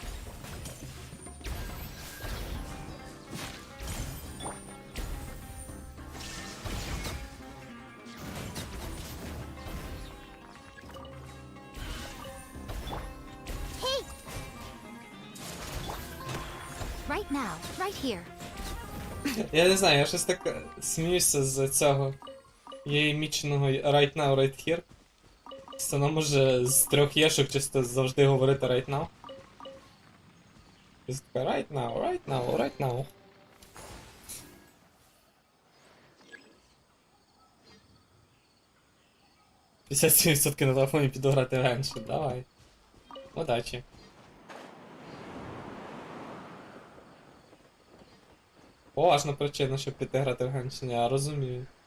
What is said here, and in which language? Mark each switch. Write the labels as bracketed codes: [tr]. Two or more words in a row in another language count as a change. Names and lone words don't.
[en] Hey, Right now. Right here. [uk] Я не знаю, я щось так сміюся з цього її міченого [en] right now, right here. [uk] Вона може з 3 єшок чисто завжди говорити [en] right now. [uk] Ось така [en] right now, right now, right now. [uk] — 57% на телефоні піду грати в Genshin, давай. Удачі. Поважна причина, щоб піти грати в Genshin, я розумію.